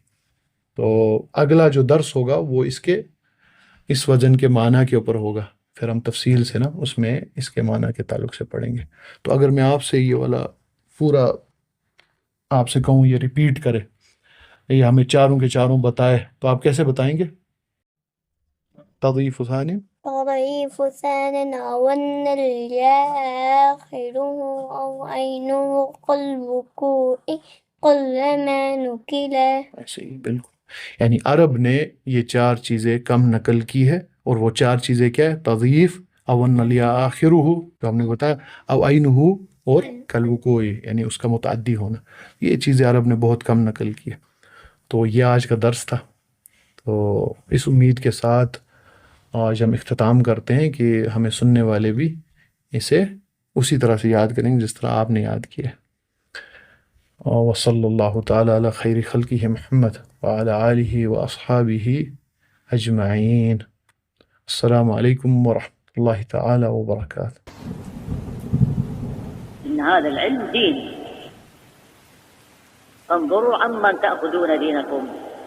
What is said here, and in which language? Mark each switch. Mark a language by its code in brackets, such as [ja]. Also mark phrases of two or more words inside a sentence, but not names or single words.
[ur] تو اگلا جو درس ہوگا وہ اس وزن کے معنی کے اوپر ہوگا. پھر ہم تفصیل سے نا اس میں اس کے معنی کے تعلق سے پڑھیں گے. تو اگر میں آپ سے یہ والا پورا آپ سے کہوں یہ ریپیٹ کرے, یہ ہمیں چاروں کے چاروں بتائے, تو آپ کیسے بتائیں گے؟ [ar] تضعیف ثانی تضعیف ثان اول الیا آخرہ او عینہ قلوقوع قلما نقلا. [ur] ایسے ہی بالکل. یعنی عرب نے یہ 4 چیزیں کم نقل کی ہے, اور وہ 4 چیزیں کیا ہے؟ تضعیف, [ar] اول الیا آخرہ [ur] جو ہم نے بتایا, [ar] او عینہ [ur] اور کالوقوع یعنی اس کا متعدی ہونا. یہ چیزیں عرب نے بہت کم نقل کی ہے. تو یہ آج کا درس تھا. تو اس امید کے ساتھ آج ہم اختتام کرتے ہیں کہ ہمیں سننے والے بھی اسے اسی طرح سے یاد کریں گے جس طرح آپ نے یاد کیا. [ar] وصلی اللہ تعالی علی خیر خلقہ محمد وعلی آلہ واصحابہ اجمعین. السلام علیکم ورحمۃ اللہ تعالی وبرکاتہ. إن هذا العلم دين، فانظروا عمن تأخذون دينكم.